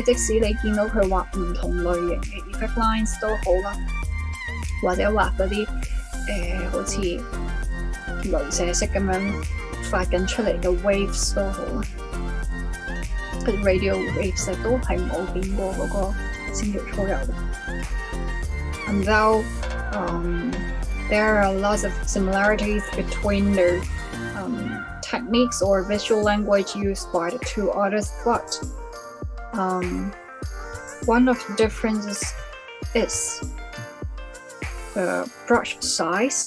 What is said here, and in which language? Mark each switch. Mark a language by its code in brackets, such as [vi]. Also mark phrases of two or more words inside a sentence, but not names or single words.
[yue] 即使你見到佢畫唔同類型嘅 [en] effect lines [yue] 都好啦，或者畫嗰啲好似雷射式咁樣發緊出嚟嘅 [en] waves [yue] 都好啦，嗰啲 [en] radio waves [yue] 都係冇變過嗰個線條粗幼嘅。 [en] And though there are lots of similarities between the techniques or visual language used by the two artists, but one of the differences is the brush size.